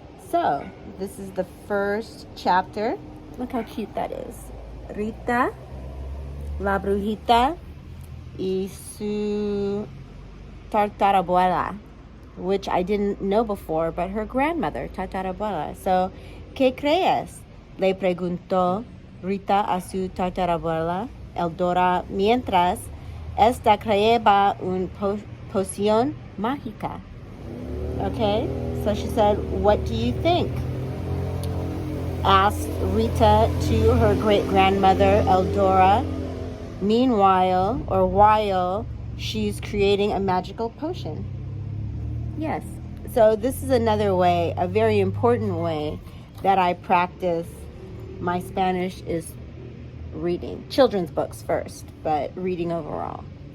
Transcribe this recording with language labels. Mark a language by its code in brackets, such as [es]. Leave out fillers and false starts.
[en] So this is the first chapter. Look how cute that is. Rita, [es] la Brujita y su tartarabuela, [en] which I didn't know before, but her grandmother, tartarabuela. [es] So, ¿qué crees? Le preguntó Rita a su tartarabuela, Eldora, mientras esta creaba una poción mágica. [en] Okay, so she said, what do you think? Asked Rita to her great-grandmother, Eldora, meanwhile, or while she's creating a magical potion. Yes, so this is another way, a very important way that I practice my Spanish, is reading children's books first, but reading overall.